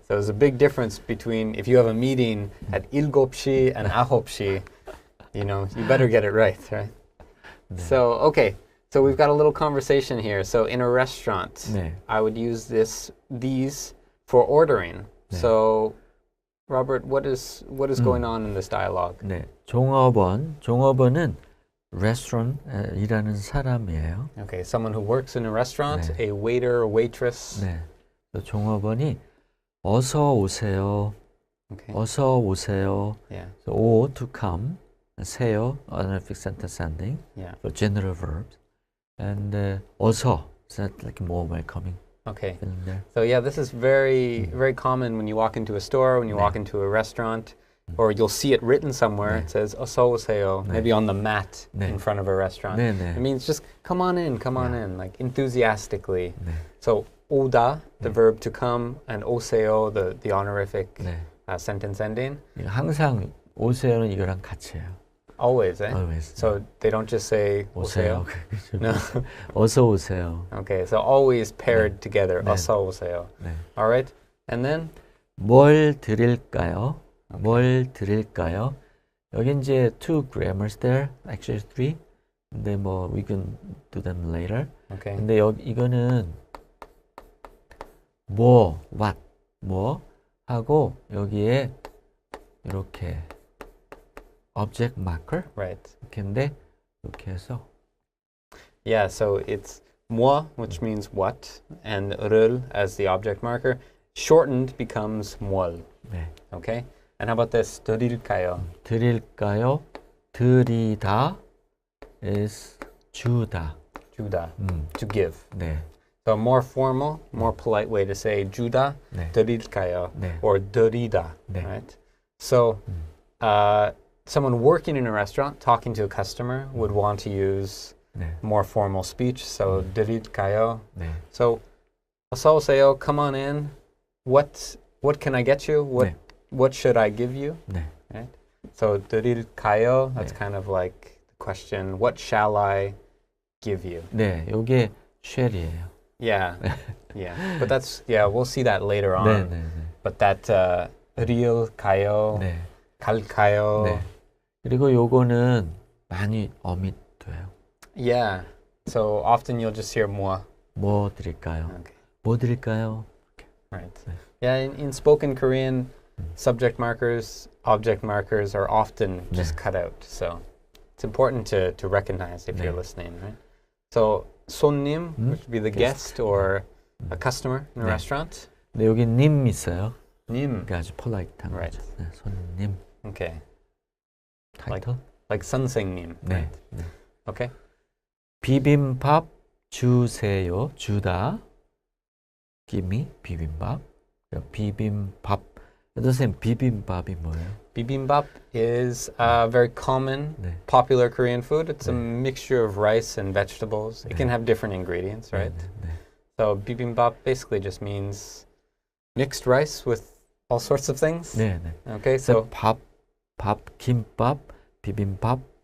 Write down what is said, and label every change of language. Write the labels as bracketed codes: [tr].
[en] So there's a big difference between if you have a meeting at 일곱시 and 아홉시, you know, you better get it right, right? [ko] 네. [en] So, okay. So we've got a little conversation here. So in a restaurant, [ko] 네. [en] I would use these for ordering. [ko] 네. [en] So, Robert, what is going on in this dialogue? [ko] 네. 종업원은 restaurant 일하는 사람이에요. [en] Okay, someone who works in a restaurant, [ko] 네. [en] a waiter or waitress. [ko] 네. 종업원이 어서 오세요. [en] Okay. [ko] 어서 오세요. [en] Yeah. So, o to come, 세요, another fixed sentence ending, Yeah. so general verbs, and 어서, is that like more welcoming Okay. feeling there? So yeah, this is very common when you walk into a store, when you walk into a restaurant, or you'll see it written somewhere. [ko] 네. [en] It says [ko] 어서 오세요, 네. [en] maybe on the mat [ko] 네. [en] in front of a restaurant. [ko] 네, 네. [en] It means just come on in, like enthusiastically. [ko] 네. [en] So 오다, the verb to come, and 오세요, the honorific [ko] 네. [en] sentence ending. [ko] 이거 항상 오세요는 이거랑 같이 해요. [en] Always, eh? Always. So they don't just say [ko] 오세요. 오세요? No. 어서 오세요. [en] Okay, so always paired together. [ko] 네. 어서 오세요. 네. [en] All right, and then [ko] 뭘 드릴까요? 뭘 드릴까요? 여기 이제 [en] 2 grammars there, actually 3. [ko] 근데 뭐 [en] we can do them later. okay, [ko] 근데 이거는 뭐, what, 뭐 하고 여기에 이렇게 object marker [en] right. [ko] 이렇게인데 이렇게 해서 [en] Yeah, so it's moi, which means what, and 를 as the object marker. Shortened becomes 뭘. [ko] 네. [en] Okay, and how about this? 드릴까요? [ko] 드릴까요? 드리다 is 주다. [en] 주다. To give. [ko] 네. [en] So a more formal, more polite way to say 주다, [ko] 네. 드릴까요, 네. [en] or 드리다, [ko] 네. [en] right? So someone working in a restaurant talking to a customer would want to use [ko] 네. [en] more formal speech. So 드릴까요? [ko] 네. [en] So [ko] 어서 오세요, [en] come on in. What can I get you? [ko] 네. [en] What should I give you? [ko] 네. [en] Right? So 드릴까요? That's [ko] 네. [en] kind of like the question, what shall I give you? [ko] 네, 요게 쉘이에요. [en] Yeah. Yeah. But that's we'll see that later on. [ko] 네, 네, 네. [en] But that 드릴까요? [ko] 네. 갈까요? 네. 그리고 요거는 많이 어밋돼요. [en] Yeah. So often you'll just hear 뭐. [ko] 뭐 드릴까요? [en] Okay. [ko] 뭐 드릴까요? [en] Right. [ko] 네. [en] Yeah, in spoken Korean, subject markers, object markers are often just cut out. So it's important to recognize if you're listening, right? So 손님, which would be the guest or a customer in a restaurant. [ko] 네, 여기 님 있어요. 님. 그러니까 아주 폴라이트한 [en] Right. [ko] 거죠. 네, 손님. [en] Okay. [ko] 타이틀? [en] Like 선생님. [ko] 네. [en] Right? [ko] 네. [en] Okay. [ko] 비빔밥 주세요. 주다. [en] Give me [ko] 비빔밥. 비빔밥. 선생님, 비빔밥이 뭐예요? [en] Bibimbap is a very common, [ko] 네. [en] popular Korean food. It's a mixture of rice and vegetables. It can have different ingredients, right? [ko] 네. [en] So bibimbap basically just means mixed rice with all sorts of things. [ko] 네, 네. [en] Okay, so [ko] 밥, 김밥, 비빔밥.